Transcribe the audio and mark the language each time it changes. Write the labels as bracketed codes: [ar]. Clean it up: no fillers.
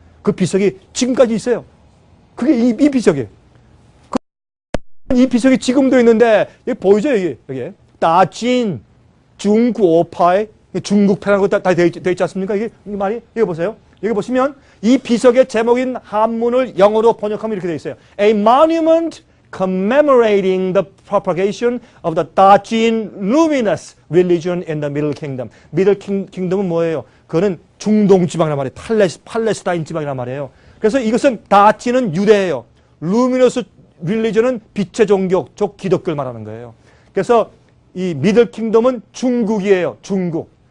[ko] 그 비석이 지금까지 있어요. 그게 이 비석이에요. 이 비석이 지금도 있는데 여기 보이죠? 여기 다진 중국파의 중국파라는 거 다 되어 있지 않습니까? 이게 말이 여기 보세요. 여기 보시면 이 비석의 제목인 한문을 영어로 번역하면 이렇게 되어 있어요. [en] A monument commemorating the propagation of the Dajin luminous religion in the Middle Kingdom. [ko] Middle Kingdom은 뭐예요? 그거는 중동 지방이란 말이에요. 팔레스타인 지방이란 말이에요. 그래서 이것은 다치는 유대예요. luminous religion은 빛의 종교, 즉 기독교를 말하는 거예요. 그래서 이 미들 킹덤은 중국이에요. 중국.